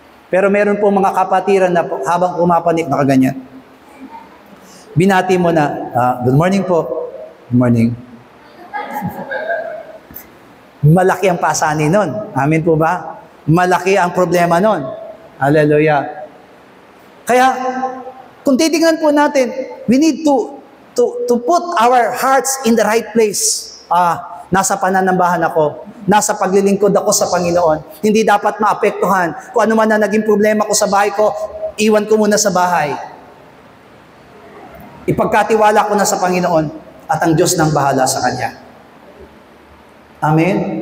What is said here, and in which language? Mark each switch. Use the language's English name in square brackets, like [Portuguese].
[Filipino] Pero meron po mga kapatiran na habang pumapanik, nakaganyan. Binati mo na, good morning po. Good morning. Malaki ang pasani nun. Amen po ba? Malaki ang problema nun. Hallelujah. Kaya, kung titingnan po natin, [English] we need to put our hearts in the right place. [Filipino] Nasa pananambahan ako. Nasa paglilingkod ako sa Panginoon. Hindi dapat maapektuhan. Kung ano man na naging problema ko sa bahay ko, iwan ko muna sa bahay. Ipagkatiwala ko na sa Panginoon at ang Diyos nang bahala sa Kanya. Amen?